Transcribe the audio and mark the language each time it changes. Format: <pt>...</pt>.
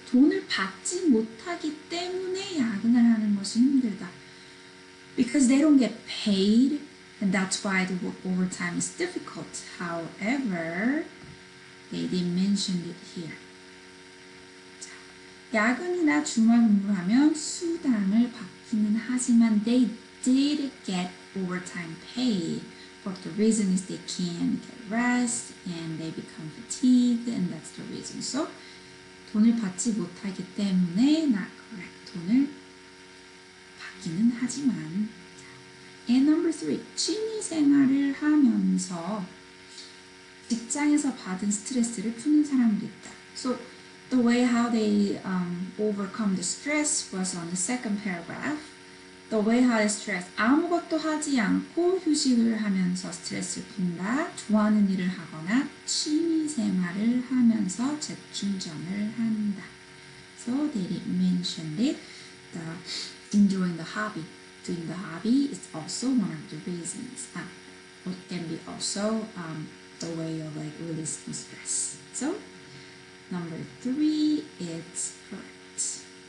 <ko>돈을 받지 못하기 때문에 야근을 하는 것이 힘들다.</ko> <en>Because they don't get paid and that's why the work overtime is difficult. However, they didn't mention it here.</en> <ko>자, 야근이나 주말 근무를 하면 수당을 받기는 하지만</ko> <en>they did get overtime pay. But the reason is they can't get rest and they become fatigued and that's the reason.</en> <ko>So 돈을 받지 못하기 때문에</ko> <en>not correct.</en> <ko>돈을 받기는 하지만.</ko> <en>And number 3.</en> <ko>취미 생활을 하면서 직장에서 받은 스트레스를 푸는 사람도 있다.</ko> <en>So the way how they overcome the stress was on the second paragraph. The way how they stress.</en> <ko>아무것도 하지 않고 휴식을 하면서 스트레스를 푼다. 좋아하는 일을 하거나 취미 생활을 하면서 재충전을 한다.</ko> <en>So they didn't mention it. The enjoying the hobby. Doing the hobby is also one of the reasons. It can be also the way of like releasing stress. So number 3 is correct.</en>